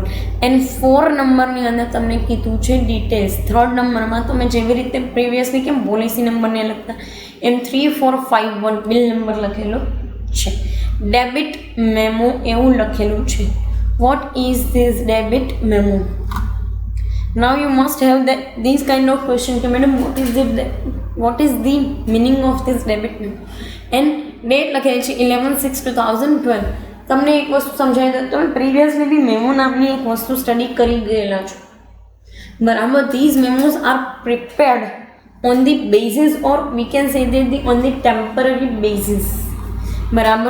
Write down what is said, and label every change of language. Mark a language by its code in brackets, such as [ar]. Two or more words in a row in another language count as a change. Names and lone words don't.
[gu] એન્ડ 4 નંબરની અંદર તમને કીધું છે ડિટેલ્સ. 3rd નંબરમાં તમે જેવી રીતે પ્રીવિયસલી કેમ [en] policy numberને [gu] લખતા એમ 3451 [en] bill number [gu] લખેલો છે. [en] debit memo [gu] એવું લખેલું છે. [en] what is this debit memo? Now you must have these kind of question કે મેડમ what is the meaning of this debit memo? [gu] And ડેટ લખેલી છે 11/6/2012. તમને એક વસ્તુ સમજાવી દઉં, તમે પ્રીવિયસલી બી મેમો નામની એક વસ્તુ સ્ટડી કરી ગયેલા છો, બરાબર. [en] these memos are prepared on the basis or we can say that on the temporary basis, બરાબર.